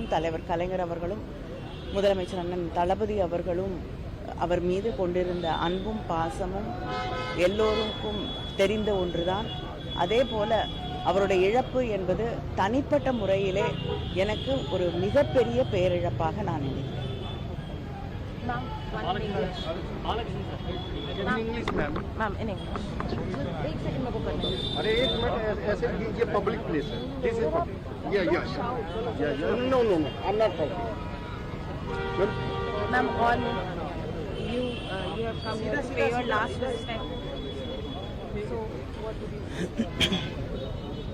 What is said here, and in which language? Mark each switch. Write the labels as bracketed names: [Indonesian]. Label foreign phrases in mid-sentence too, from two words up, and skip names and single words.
[Tamil] தலைவர் கலைஞர் அவர்களும், முதலமைச்சர் அண்ணன் தளபதி அவர்களும் அவர் மீது கொண்டிருந்த அன்பும் பாசமும் எல்லோருக்கும் தெரிந்த ஒன்றுதான். அதே போல அவருடைய இழப்பு என்பது தனிப்பட்ட முறையிலே எனக்கு ஒரு மிகப்பெரிய பேரிழப்பாக நான் நினைக்கிறேன். [English] Ma'am in English [Hindi] एक सेकंड में को करना है। अरे एक मिनट, ऐसे ये [English] public place [Hindi] है, [English] this is public. Yeah no no no I am not talking ma'am. ऑल you have come here to pay your last respect, so what would you say?